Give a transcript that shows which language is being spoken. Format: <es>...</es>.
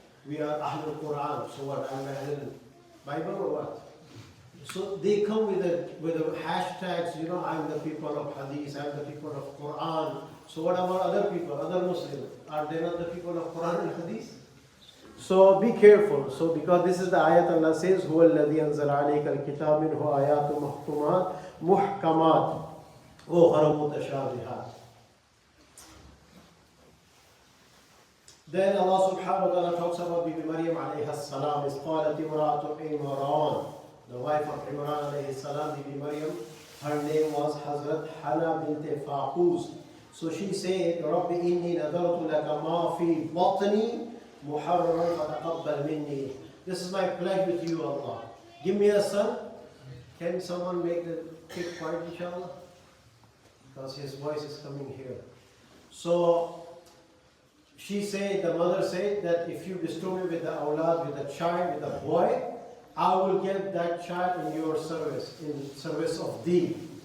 <en>We are Ahlul Quran, so what? I'm Ahlul Bible or what? So they come with the hashtags, I'm the people of Hadith, I'm the people of Quran. So what about other people, other Muslims? Are they not the people of Quran and Hadith? So be careful. So because this is the ayat, Allah says,</en> <ar>هُوَ الَّذِي أَنزَلَ عَلَيْكَ الْكِتَابَ مِنْهُ آيَاتٌ مُحْكَمَاتٌ وَأُخَرُ مُتَشَابِهَاتٌ.</ar> <en>Then Allah subhanahu wa ta'ala talks about Bibi Maryam alayhi salam. Is</en> <ar>قالت امرأة عمران,</ar> <en>the wife of Imran alayhi salam, Bibi Maryam. Her name was Hazrat Hana bint Faquz. So she said,</en> <ar>رَبِّ إِنِّي نَذَرْتُ لَكَ مَا فِي بَطْنِي مُحَرَّرًا فَتَقَبَّلْ مِنِّي.</ar> <en>This is my pledge with you, Allah. Give me a son. Can someone make the kid quiet, inshallah? Because his voice is coming here. So she said, the mother said that if you bestow me with the awlad, with the child, with the boy, I will give that child in your service, in service of thee.</en>